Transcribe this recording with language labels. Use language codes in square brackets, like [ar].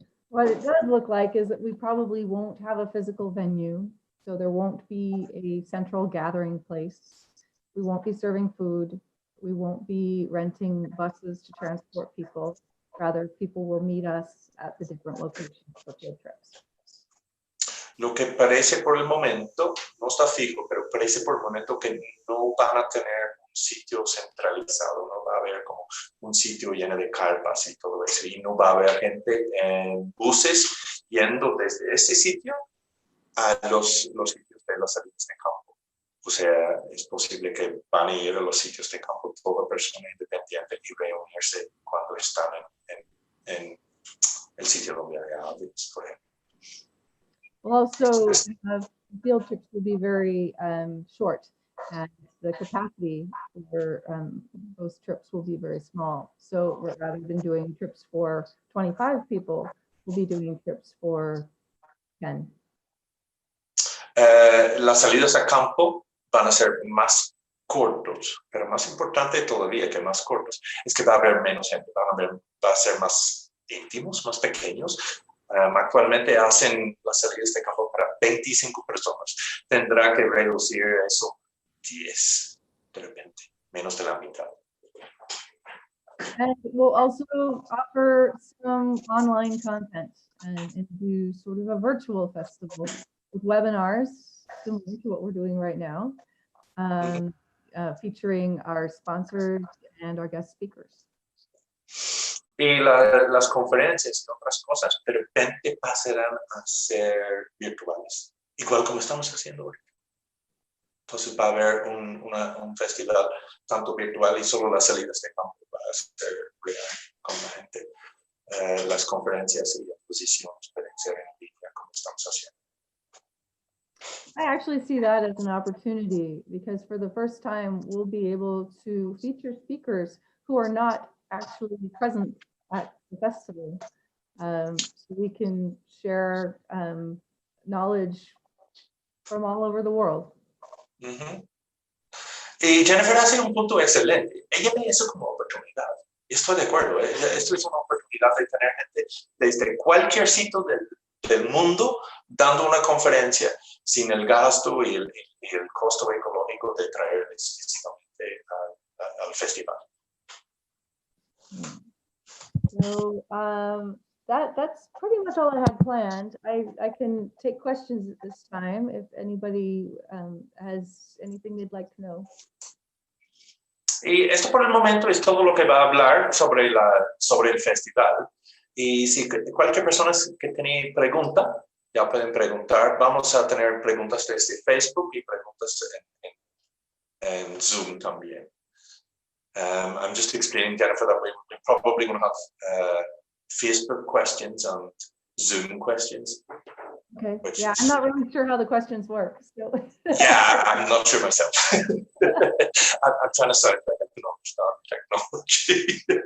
[en] What it does look like is that we probably won't have a physical venue, so there won't be a central gathering place. We won't be serving food. We won't be renting buses to transport people. Rather, people will meet us at the different locations for field trips. [es] Lo que parece por el momento, no está fijo, pero parece por el momento que no van a tener un sitio centralizado, no va a haber como un sitio lleno de carpas y todo eso, y no va a haber gente en buses yendo desde ese sitio a los sitios de las salidas de campo. O sea, es posible que van a ir a los sitios de campo toda persona independiente y reunirse cuando están en el sitio donde hay aves, por ejemplo. [en] Also, field trips will be very short, and the capacity for those trips will be very small. So rather than doing trips for 25 people, we'll be doing trips for 10. [es] Las salidas a campo van a ser más cortos, pero más importante todavía que más cortos es que va a haber menos gente, va a ser más íntimos, más pequeños. Actualmente hacen las salidas de campo para 25 personas. Tendrá que reducir eso 10 de repente, menos de la mitad. [en] And we'll also offer some online content and do sort of a virtual festival with webinars similar to what we're doing right now, featuring our sponsors and our guest speakers. [es] Y las conferencias y otras cosas de repente pasarán a ser virtuales, igual como estamos haciendo ahora. Entonces va a haber un festival tanto virtual y solo las salidas de campo va a ser real con la gente. Las conferencias y exposiciones pueden ser en línea como estamos haciendo. [en] I actually see that as an opportunity because for the first time, we'll be able to feature speakers who are not actually present at the festival. So we can share knowledge from all over the world. Ujú. [es] Y Jennifer hace un punto excelente. Ella ve eso como oportunidad. Y estoy de acuerdo. Esto es una oportunidad de tener gente desde cualquier sitio del mundo dando una conferencia sin el gasto y el costo económico de traer específicamente al festival. [en] So that's pretty much all I had planned. I can take questions at this time if anybody has anything they'd like to know. [es] Y esto por el momento es todo lo que va a hablar sobre el festival. Y si cualquier persona que tiene pregunta, ya pueden preguntar. Vamos a tener preguntas desde Facebook y preguntas en Zoom también. [en] I'm just explaining, Jennifer, that we probably going to have Facebook questions and Zoom questions. Okay. Yeah, I'm not really sure how the questions work. So. Yeah, I'm not sure myself. I'm trying to say that I can understand technology.